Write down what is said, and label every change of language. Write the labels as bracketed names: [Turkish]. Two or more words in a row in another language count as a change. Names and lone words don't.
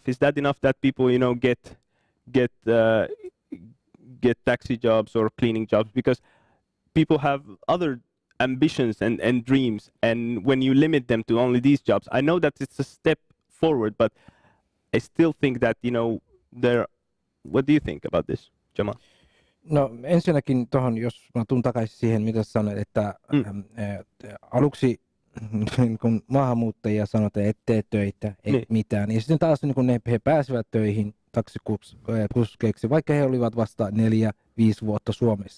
[English] Is that enough that people get taxi jobs or cleaning jobs? Because people have other ambitions and dreams, and when you limit them to only these jobs, I know that it's a step forward, but I still think that, what do you think about this, Jamal? [Finnish] No ensinnäkin tuohon, jos mä tuun takaisin siihen, mitä sanoit, että aluksi kun maahanmuuttajia sanotaan, että tee töitä, ei mitään, niin sitten taas he pääsevät töihin taksikuskeiksi, vaikka he olivat vasta 4-5 vuotta Suomessa.